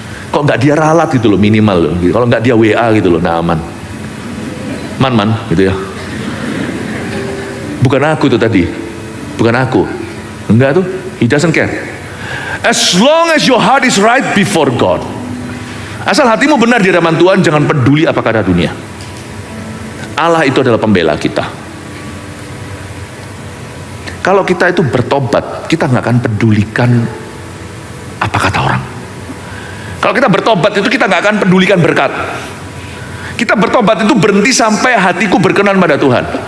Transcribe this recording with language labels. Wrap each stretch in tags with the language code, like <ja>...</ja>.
<id>Kok nggak dia ralat gitu loh, minimal loh. Kalau nggak dia WA gitu loh, Naaman. Man gitu ya. Bukan aku itu tadi, bukan aku. Enggak tuh,</id> <en>he doesn't care. As long as your heart is right before God.</en> <id>Asal hatimu benar di hadapan Tuhan, jangan peduli apa kata dunia. Allah itu adalah pembela kita. Kalau kita itu bertobat, kita nggak akan pedulikan apa kata orang. Kalau kita bertobat itu kita nggak akan pedulikan berkat. Kita bertobat itu berhenti sampai hatiku berkenan pada Tuhan.</id>